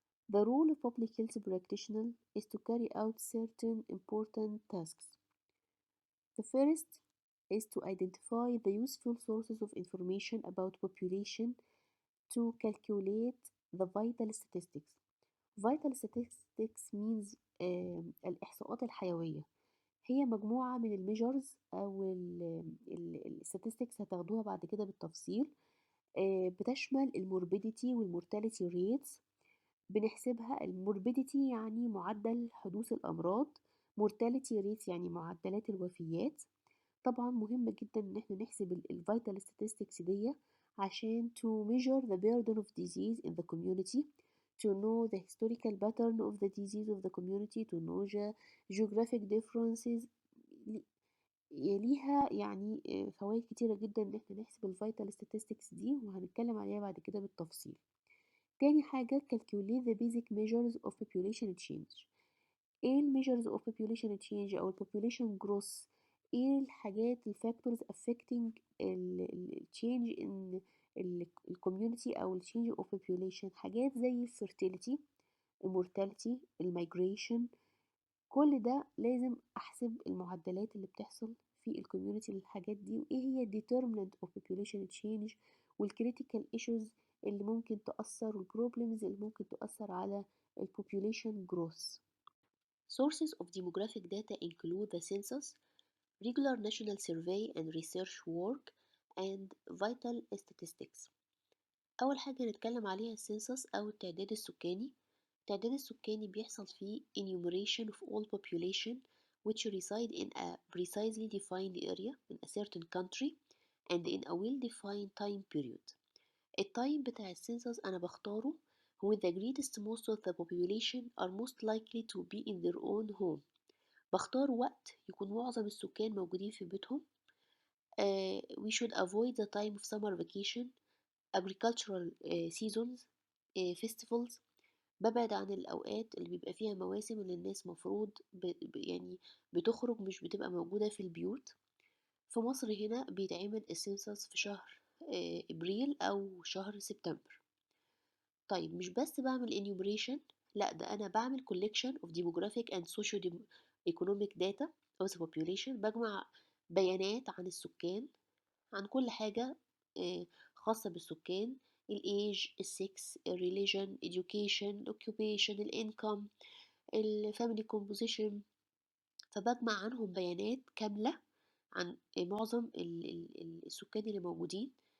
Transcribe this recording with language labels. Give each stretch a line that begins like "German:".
English: The role of public health practitioner is to carry out certain important tasks. The first is to identify the useful sources of information about population to calculate the vital statistics. Vital statistics means
Arabic: الإحصاءات الحيوية، هي مجموعة من الميجرز أو الستاتستكس هتاخدوها بعد كده بالتفصيل، بتشمل الموربيديتي والمورتاليتي ريتس. بنحسبها الموربيديتي يعني معدل حدوث الأمراض، mortality rates يعني معدلات الوفيات. طبعا مهم جدا ان احنا نحسب الفيتال statistics دي عشان
English: to measure the burden of disease in the community, to know the historical pattern of the disease of the community, to know the geographic differences.
Arabic: ليها يعني فوائد كتيرة جدا ان احنا نحسب الفيتال statistics دي وهنتكلم عليها بعد كده بالتفصيل. تاني حاجة
English: calculate the basic measures of population change. ايه measures of population change او population growth؟
Arabic: ايه الحاجات الفاكتورز
English: affecting change in community او change of population؟
Arabic: حاجات زي
English: fertility، mortality، migration.
Arabic: كل ده لازم احسب المعدلات اللي بتحصل في الكوميونتي للحاجات دي، وايه هي
English: determinant of population change
Arabic: والcritical issues اللي ممكن تأثر والبروبلمز اللي ممكن تأثر على population growth.
English: Sources of demographic data include the census, regular national survey and research work, and vital statistics.
Arabic: أول حاجة نتكلم عليها السنسس أو التعداد السكاني. التعداد السكاني بيحصل فيه
English: enumeration of all population which reside in a precisely defined area in a certain country and in a well-defined time period.
Arabic: التايم بتاع السنسس أنا بختاره
English: when the greatest most of the population are most likely to be in their own home.
Arabic: بختار وقت يكون معظم السكان موجودين في بيتهم.
English: We should avoid the time of summer vacation agricultural seasons festivals.
Arabic: ببعد عن الأوقات اللي بيبقى فيها مواسم اللي الناس مفروض يعني بتخرج مش بتبقى موجودة في البيوت. في مصر هنا بيتعمل السنسس في شهر إبريل أو شهر سبتمبر. طيب مش بس بعمل
English: enumeration،
Arabic: لا ده أنا بعمل
English: collection of demographic and socio-economic data of the population.
Arabic: بجمع بيانات عن السكان، عن كل حاجة خاصة بالسكان، الage، السكس، الريليجن، education، occupation، الانكم، الفاميلي composition. فبجمع عنهم بيانات كاملة عن معظم السكان اللي موجودين.